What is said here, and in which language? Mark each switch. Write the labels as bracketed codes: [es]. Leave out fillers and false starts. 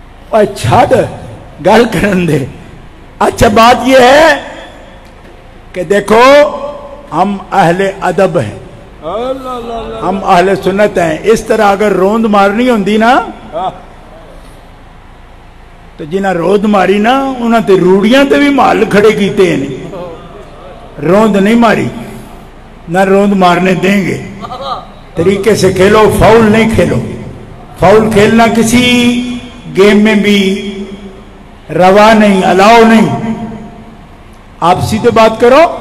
[pa] اچھا گل کرن دے. [ur] اچھا بات یہ ہے کہ دیکھو ہم اہل ادب ہیں، ہم اہل سنت ہیں. [pa] اس طرح اگر روند مارنی ہوندی نا تو جنہیں روند ماری نا انہوں تے روڑیاں تے بھی مال کھڑے کیتے ہیں. [ur] روند نہیں ماری، نہ روند مارنے دیں گے. طریقے سے کھیلو، فاؤل نہیں کھیلو. فاؤل کھیلنا کسی گیم میں بھی روا نہیں، الاؤ نہیں. آپ سیدھے بات کرو.